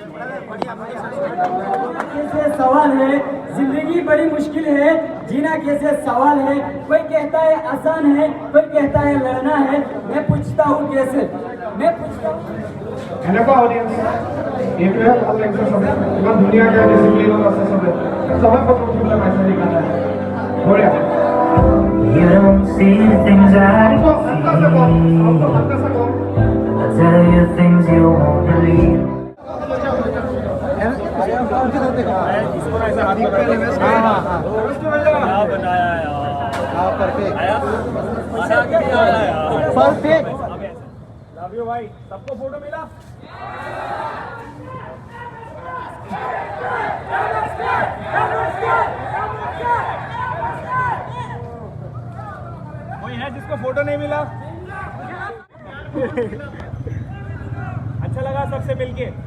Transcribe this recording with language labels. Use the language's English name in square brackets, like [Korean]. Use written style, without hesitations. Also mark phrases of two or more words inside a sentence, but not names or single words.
[Hindi] कैसे सवाल है, जिंदगी बड़ी मुश्किल है, जीना कैसे सवाल है। कोई कहता है आसान है, कोई कहता है लड़ना है। मैं पूछता हूँ कैसे, मैं पूछता हूँ। [Assamese] এনেকুৱা অডিয়েঞ্চ এইটোৱে ভাল লাগিছে। চবে ইমান ধুনীয়াকৈ ডিচিপ্লিনত আছে, চবে চবে ফটো উঠিবলৈ পাইছে সেইকাৰণে বঢ়িয়া। [English] You don't see the things I see. I tell you things you won't believe. [Hindi] परफेक्ट। [English] love you [Hindi] भाई, सबको फोटो मिला। कोई है जिसको फोटो नहीं मिला? अच्छा लगा सबसे मिलके?